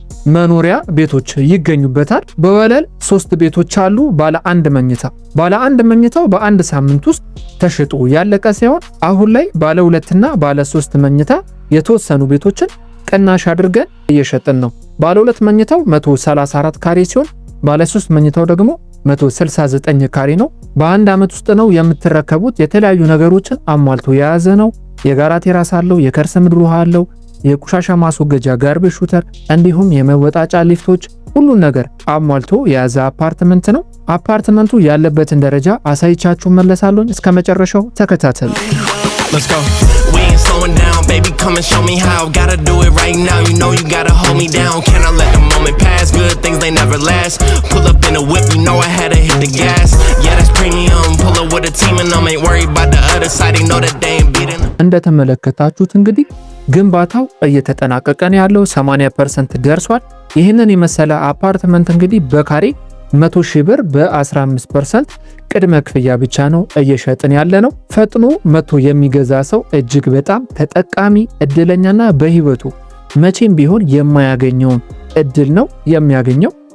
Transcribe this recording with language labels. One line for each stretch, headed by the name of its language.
Amharic: መኖሪያ ቤቶች ይገኙበታል። በወለል 3 ቤቶች አሉ። ባለ 1 መኝታ ባለ 1 መኝታው በአንድ ሳምንት ውስጥ ተሽጦ ያለቀ ሲሆን አሁን ላይ ባለ 2 እና ባለ 3 መኝታ የተወሰኑ ቤቶችን ቅናሽ አድርገን እየሸጥን ነው። ባለ 2 መኝታው 134 ካሬ ሲሆን ባለ 3 መኝታው ደግሞ 169 ካሬ ነው። በአንድ ዓመት ውስጥ ነው የምትረከቡት። የተለያዩ ነገሮችን አሟልቶ የያዘ ነው። የጋራ ቴራስ አለው፣ የከርሰ ምድር ውሃ አለው፣ የቆሻሻ ማስወገጃ ጋርቤጅ ሹተር እንዲሁም የመወጣጫ ሊፍቶች ሁሉን ነገር አሟልቶ የያዘ አፓርትመንት ነው። አፓርትመንቱ ያለበትን ደረጃ አሳይቻችሁ መለሳለሁ። እስከ መጨረሻው ተከታተሉ።
English: Let's go. We ain't slowing down, baby, come and show me how. Gotta do it right now, you know you gotta hold me down. Can I let the moment pass? Good things, they never last. Pull up in a whip, you know I had to hit the gas. Yeah, that's premium. Pull up with a team and I'm ain't worried about the other side. They know that they ain't beating.
Amharic: እንደተመለከታችሁት እንግዲህ ግንባታው እየተጠናቀቀ ነው ያለው። 80% ደርሷል። ይህንን የመሰለ አፓርትመንት እንግዲህ በካሬ 100 ሺህ ብር በ15% ቅድመ ክፍያ ብቻ ነው እየሸጥን ያለ ነው። ፈጥኖ መቶ የሚገዛ ሰው እጅግ በጣም ተጠቃሚ እድለኛና በህይወቱ መቼም ቢሆን የማያገኘውን እድል ነው የሚያገኘው።